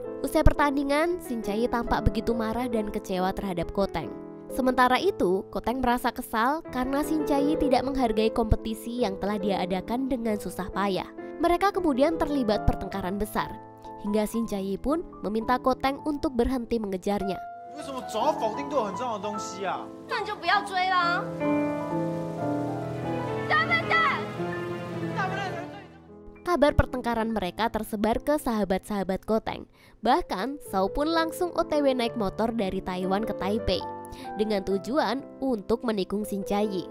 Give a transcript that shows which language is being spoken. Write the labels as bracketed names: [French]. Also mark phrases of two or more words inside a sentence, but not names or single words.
[Indonesian] Usai pertandingan, Shin Chae-yi tampak begitu marah dan kecewa terhadap Ko-taek. Sementara itu, Ko-taek merasa kesal karena Shin Chae-yi tidak menghargai kompetisi yang telah dia adakan dengan susah payah. Mereka kemudian terlibat pertengkaran besar, hingga Shin Chae-yi pun meminta Ko-taek untuk berhenti mengejarnya. [Chinese] 为什么总要否定对我很重要的东西啊？那你就不要追啦。 [Indonesian] Kabar pertengkaran mereka tersebar ke sahabat-sahabat Ko-taek. Bahkan, Sao pun langsung OTW naik motor dari Taiwan ke Taipei dengan tujuan untuk menikung Shin Chae-yi.